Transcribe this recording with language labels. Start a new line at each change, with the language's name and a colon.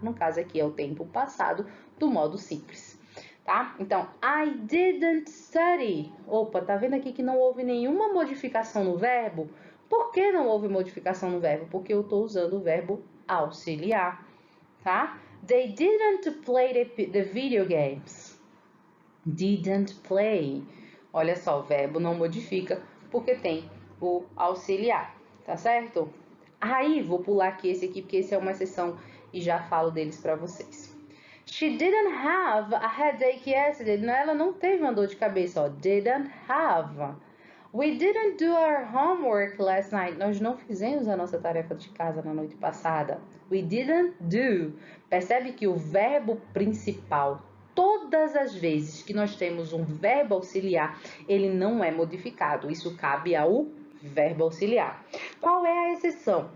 Portuguese: No caso aqui é o tempo passado do modo simples. Tá? Então,
English: I didn't study.
Portuguese: Opa, tá vendo aqui que não houve nenhuma modificação no verbo? Por que não houve modificação no verbo? Porque eu estou usando o verbo auxiliar, tá?
English: They didn't play the video games. Didn't play.
Portuguese: Olha só, o verbo não modifica porque tem o auxiliar, tá certo? Aí, vou pular aqui esse aqui porque esse é uma exceção e já falo deles para vocês.
English: She didn't have a headache yesterday.
Portuguese: Ela não teve uma dor de cabeça, ó.
English: Didn't have. We didn't do our homework last night.
Portuguese: Nós não fizemos a nossa tarefa de casa na noite passada.
English: We didn't do.
Portuguese: Percebe que o verbo principal, todas as vezes que nós temos um verbo auxiliar, ele não é modificado. Isso cabe ao verbo auxiliar. Qual é a exceção?